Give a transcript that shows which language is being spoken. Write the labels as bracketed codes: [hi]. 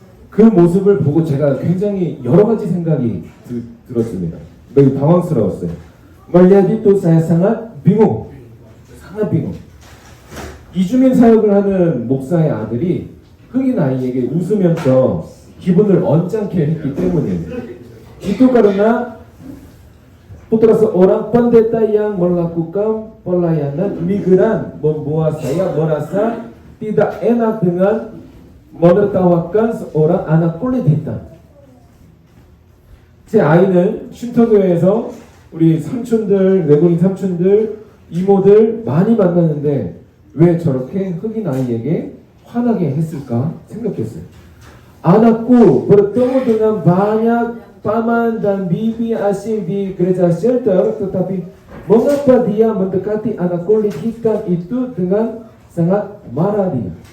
[ko] 그 모습을 보고 제가 굉장히 여러 가지 생각이 들었습니다. 매우 당황스러웠어요. [id] Melihat itu saya sangat bingung. [ko] 이주민 사역을 하는 목사의 아들이 흑인 아이에게 웃으면서 기분을 언짢게 했기 때문이에요. [id] Itu karena putra seorang pendeta yang melakukan pelayanan migran membuat saya merasa tidak enak dengan menertawakan seorang anak kulit hitam. [ko] 제 아이는 쉼터교회에서 우리 삼촌들, 외국인 삼촌들, 이모들 많이 만났는데 왜 저렇게 흑인 아이에게 화나게 했을까 생각했어요. [id] Anakku bertemu dengan banyak paman dan bibi asing di gereja shelter, tetapi mengapa dia mendekati anak kulit hitam itu dengan sangat marah dia?